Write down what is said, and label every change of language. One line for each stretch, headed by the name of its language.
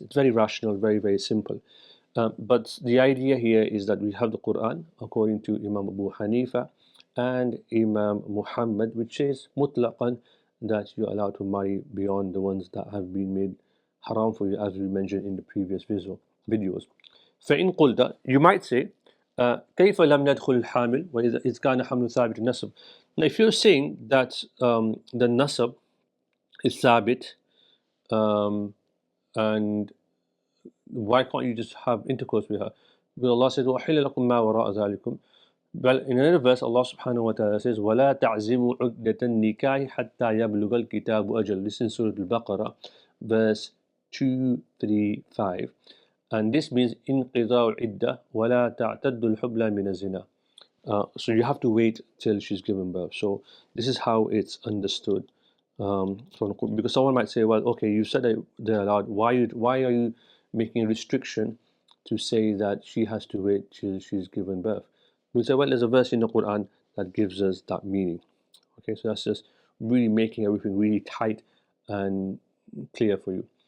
English: It's very rational, very, very simple. But the idea here is that we have the Quran, according to Imam Abu Hanifa and Imam Muhammad, which says mutlaqan that you're allowed to marry beyond the ones that have been made haram for you, as we mentioned in the previous videos.
Arabic: فإن قلت,
English: you might say,
Arabic: كيف لم ندخل الحامل وإذا كان حمل ثابت النسب.
English: Now, if you're saying that the nasab is thabit, and why can't you just have intercourse with her? Because Allah says,
Arabic: وَأُحِلَّ لَكُم مَا وَرَاءَ ذَلِكُمْ.
English: Well, in another verse, Allah subhanahu wa ta'ala says,
Arabic: وَلَا تَعْزِمُوا عُقْدَةَ النِّكَاحِ حَتَّى يَبْلُغَ الْكِتَابُ أَجَلَ.
English: This is in Surah Al-Baqarah, verse 235. And this means
Arabic: انقضاء العدة ولا تعتد الحبلى من الزنا.
English: So you have to wait till she's given birth. So this is how it's understood. Because someone might say, well, okay, you said that they're allowed. Why are you making a restriction to say that she has to wait till she's given birth? We say, well, there's a verse in the Quran that gives us that meaning. Okay, so that's just really making everything really tight and clear for you.